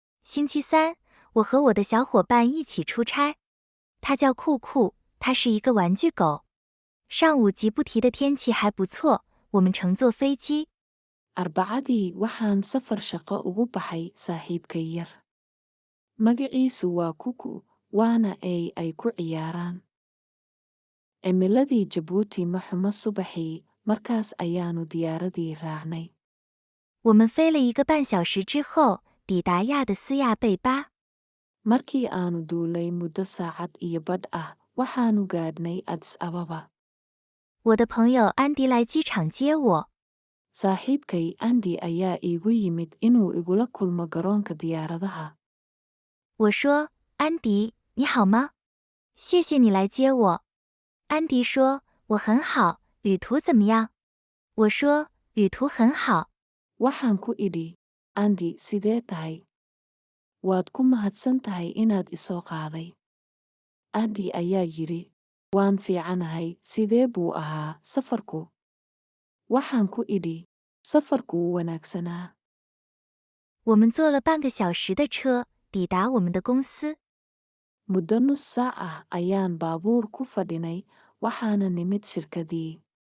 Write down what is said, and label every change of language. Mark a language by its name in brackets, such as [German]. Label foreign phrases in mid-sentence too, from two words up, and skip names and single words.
[Chinese] 星期三，我和我的小伙伴一起出差。他叫酷酷，他是一个玩具狗。上午吉布提的天气还不错，我们乘坐飞机。 [Somali] Arbacadii waxaan safar shaqo ugu baxay saaxiibkay yar. Magaciisu waa Kuku, waana ay ku ciyaaraan. Cimiladii Jabuuti ma xumo subaxii, markaas ayaanu diyaaradii raacnay. [Chinese] 我们飞了1个半小时之后，抵达亚的斯亚贝巴。 [Somali] Markii aanu duulay muddo saacad iyo badh ah, waxaanu gaadhnay Addis Ababa. [Chinese] 我的朋友安迪来机场接我。 [Somali] Saaxiibkay Andy ayaa iigu yimid inuu igula kulmo garoonka diyaaradaha. [Chinese] 我说：“安迪，你好吗？谢谢你来接我。” 安迪说：“我很好，旅途怎么样？” 我说：“旅途很好。” [Somali] Waxaan ku idhi, Andy sidee tahay? Waad ku mahadsan tahay inaad i soo qaaday. Andy ayaa yidhi, waan fiicanahay, sidee buu ahaa safarku? Waxaan ku idhi, safarku wuu wanaagsanaa. [Chinese] 我们坐了半个小时的车，抵达我们的公司。 [Somali] Muddo nus saac ah ayaan baabuur ku fadhinay, waxaana nimid shirkadii.